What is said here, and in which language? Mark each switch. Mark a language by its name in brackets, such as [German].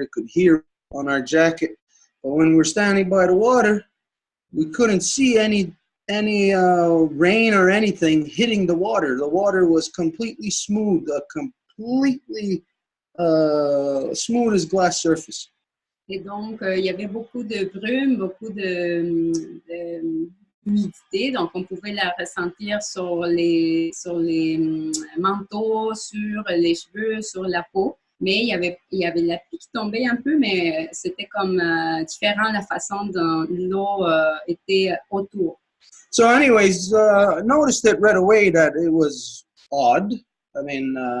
[English] We could hear it on our jacket. But when we're standing by the water, we couldn't see any rain or anything hitting the water. The water was completely smooth, completely smooth as glass surface. [French] Et donc, il y avait beaucoup de brume, beaucoup d'humidité. Donc, on pouvait la ressentir sur les manteaux, sur les cheveux, sur la peau. Mais il y avait la pluie qui tombait un peu, mais c'était comme différent la façon dont l'eau était autour. [English] So anyways, noticed it right away that it was odd. I mean,